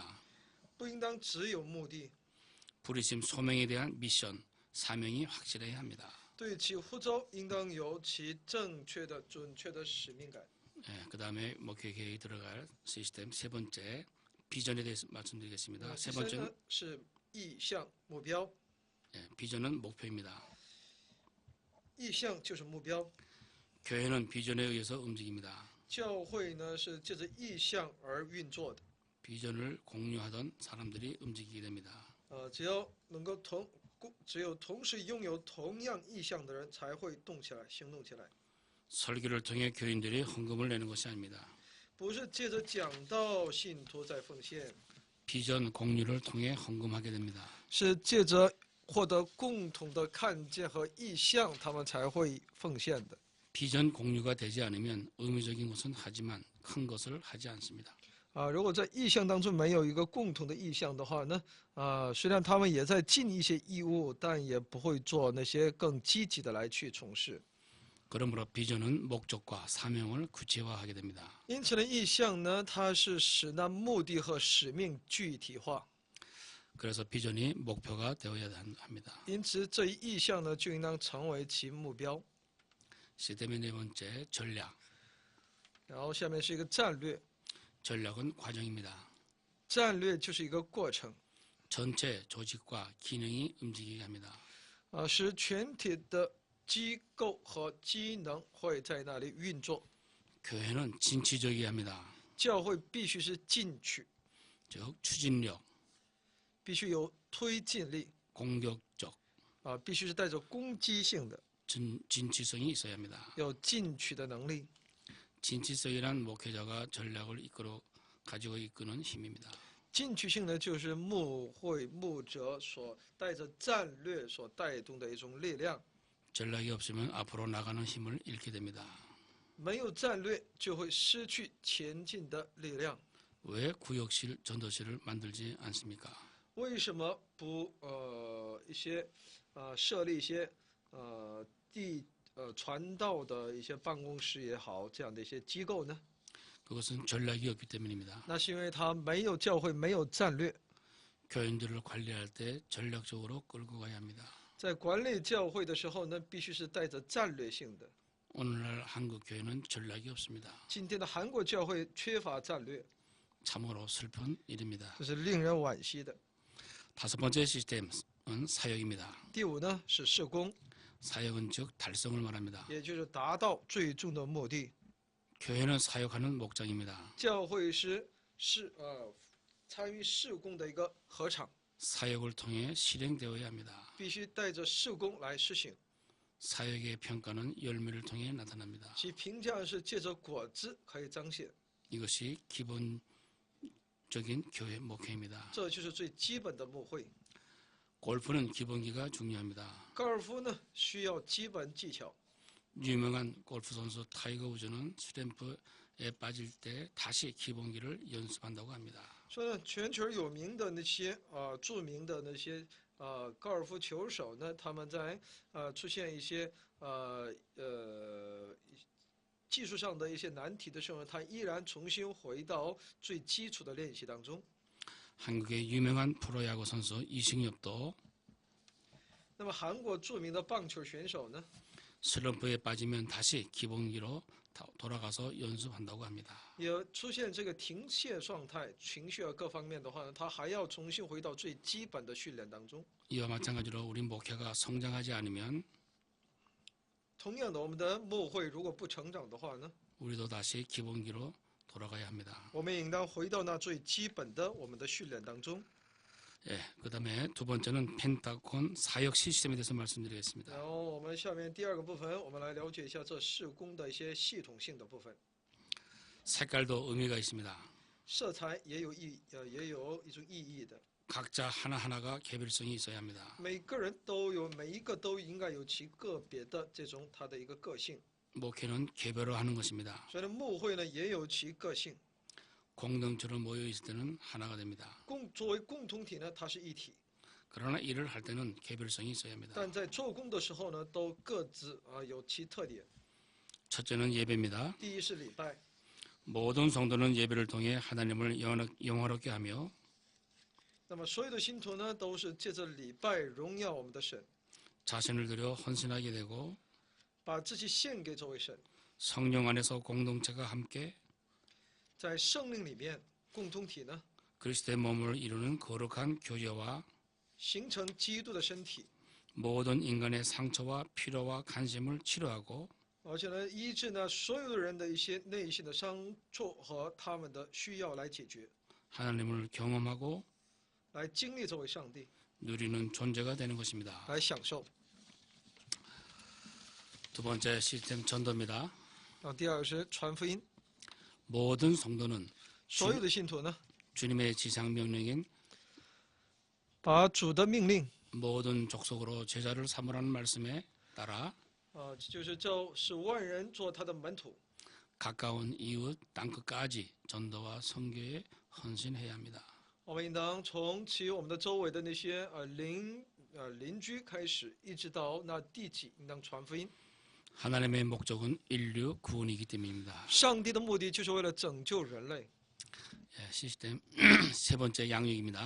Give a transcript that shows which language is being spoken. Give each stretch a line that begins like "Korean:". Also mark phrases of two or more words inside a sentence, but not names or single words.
Chinese: 不应当只有目的。
Korean: 부르심, 소명에 대한 미션, 사명이 확실해야 합니다.
Chinese: 对其呼召应当有其正确的、准确的使命感。
Korean: 그 다음에 목회 계획에 들어갈 시스템 세 번째 비전에 대해서 말씀드리겠습니다. 세
Chinese: 第三
Korean: 번째는
Chinese: 呢是意向目标，
Korean: 비전은 목표입니다.
Chinese: 意向就是目标，
Korean: 교회는 비전에 의해서 움직입니다.
Chinese: 教会呢是借着意向而运作的。
Korean: 비전을 공유하던 사람들이 움직이게 됩니다.
Chinese: 只要能够只有同时拥有同样意向的人才会动起来、行动起来。
Korean: 설교를 통해 교인들이 헌금을 내는 것이 아닙니다.
Chinese: 不是借着讲道信徒在奉献，
Korean: 비전 공유를 통해 헌금하게 됩니다.
Chinese: 是借着获得共同的看见和意向，他们才会奉献的。
Korean: 비전 공유가 되지 않으면 의무적인 것은 하지만 큰 것을 하지 않습니다.
Chinese: 如果在意向当中没有一个共同的意向的话呢，虽然他们也在尽一些义务，但也不会做那些更积极的来去从事。
Korean: 그러므로 비전은 목적과 사명을 구체화하게 됩니다.
Chinese: 因此呢，意向呢，它是使那目的和使命具体化。
Korean: 그래서 비전이 목표가 되어야 합니다.
Chinese: 因此，这一意向呢，就应当成为其目标。
Korean: 시스템의 네 번째 전략.
Chinese: 然后下面是一个战略，
Korean: 전략은 과정입니다.
Chinese: 战略就是一个过程，
Korean: 전체 조직과 기능이 움직이게 합니다.
Chinese: 使全体的机构和机能会在那里运作。
Korean: 교회는 진취적이어야 합니다.
Chinese: 教会必须是进取，
Korean: 즉 추진력,
Chinese: 必须有推进力，
Korean: 공격적,
Chinese: 必须是带着攻击性的，
Korean: 진취성이 있어야 합니다.
Chinese: 有进取的能力。
Korean: 진취성이란 목회자가 전략을 가지고 이끄는 힘입니다.
Chinese: 进取性呢，就是牧会牧者所带着战略所带动的一种力量。
Korean: 전략이 없으면 앞으로 나가는 힘을 잃게 됩니다.
Chinese: 没有战略，就会失去前进的力量。
Korean: 왜 구역실, 전도실을 만들지 않습니까?
Chinese: 为什么不设立一些传道的一些办公室也好，这样的一些机构呢？
Korean: 그것은 전략이 없기 때문입니다.
Chinese: 那是因为他没有教会，没有战略。
Korean: 교인들을 관리할 때 전략적으로 끌고 가야 합니다.
Chinese: 在管理教会的时候呢，必须是带着战略性的。
Korean: 오늘날 한국 교회는 전략이 없습니다.
Chinese: 今天的韩国教会缺乏战略，
Korean: 참으로 슬픈 일입니다.
Chinese: 这是令人惋惜的。
Korean: 다섯 번째 시스템은 사역입니다.
Chinese: 第五呢是事工，
Korean: 사역은 즉 달성을 말합니다.
Chinese: 也就是达到最终的目的。
Korean: 교회는 사역하는 목장입니다.
Chinese: 教会是参与事工的一个合场，
Korean: 사역을 통해 실행되어야 합니다.
Chinese: 必须带着事工来实行。
Korean: 사역의 평가는 열매를 통해 나타납니다.
Chinese: 其评价是借着果子可以彰显，
Korean: 이것이 기본적인 교회 목회입니다.
Chinese: 这就是最基本的牧会。
Korean: 골프는 기본기가 중요합니다.
Chinese: 高尔夫呢需要基本技巧。
Korean: 유명한 골프 선수 타이거 우즈는 스탬프에 빠질 때 다시 기본기를 연습한다고 합니다.
Chinese: 说呢，全球有名的那些著名的那些高尔夫球手呢，他们在出现一些技术上的一些难题的时候，他依然重新回到最基础的练习当中。
Korean: 한국의 유명한 프로야구 선수 이승엽도
Chinese: 那么韩国著名的棒球选手呢，
Korean: 슬럼프에 빠지면 다시 기본기로 돌아가서 연습한다고 합니다.
Chinese: 也出现这个停歇状态、情绪各方面的话呢，他还要重新回到最基本的训练当中。
Korean: 이와 마찬가지로 우리 목회가 성장하지 않으면
Chinese: 同样的，我们的牧会如果不成长的话呢，
Korean: 우리도 다시 기본기로 돌아가야 합니다.
Chinese: 我们也应当回到那最基本的我们的训练当中。
Korean: 그다음에 두 번째는 펜타곤 사역 시스템에 대해서 말씀드리겠습니다.
Chinese: 然后我们下面第二个部分，我们来了解一下这事工的一些系统性的部分。
Korean: 색깔도 의미가 있습니다.
Chinese: 色彩也有一种意义的。
Korean: 각자 하나하나가 개별성이 있어야 합니다.
Chinese: 每一个都应该有其个别的这种它的一个个性。
Korean: 목회는 개별화하는 것입니다.
Chinese: 所以呢，牧会呢也有其个性。
Korean: 공동체로 모여 있을 때는 하나가 됩니다.
Chinese: 作为共同体呢，它是一体。
Korean: 그러나 일을 할 때는 개별성이 있어야 합니다.
Chinese: 但在做工的时候呢，都各自有其特点。
Korean: 첫째는 예배입니다.
Chinese: 第一是礼拜，
Korean: 모든 성도는 예배를 통해 하나님을 영화롭게 하며
Chinese: 那么所有的信徒呢，都是借着礼拜荣耀我们的神，
Korean: 자신을 들여 헌신하게 되고
Chinese: 把自己献给这位神，
Korean: 성령 안에서 공동체가 함께
Chinese: 在圣灵里面共同体呢，
Korean: 그리스도의 몸을 이루는 거룩한 교제와
Chinese: 形成基督的身体，
Korean: 모든 인간의 상처와 필요와 간심을 치료하고
Chinese: 而且呢，医治呢所有的人的一些内心的伤处和他们的需要来解决，
Korean: 하나님을 경험하고
Chinese: 来经历这位上帝，
Korean: 누리는 존재가 되는 것입니다.
Chinese: 来享受。
Korean: 두 번째 시스템 전도입니다.
Chinese: 第二是传福音，
Korean: 모든 성도는
Chinese: 所有的信徒呢，
Korean: 주님의 지상 명령인
Chinese: 把主的命令
Korean: 모든 족속으로 제자를 삼으라는 말씀에 따라
Chinese: 就是使万人做他的门徒，
Korean: 가까운 이웃 땅끝까지 전도와 선교에 헌신해야 합니다.
Chinese: 我们应当从其我们的周围的那些邻居开始，一直到那地极，应当传福音。
Korean: 하나님의 목적은 인류 구원이기 때문입니다.
Chinese: 上帝的目的就是为了拯救人类。
Korean: 시스템 세 번째 양육입니다.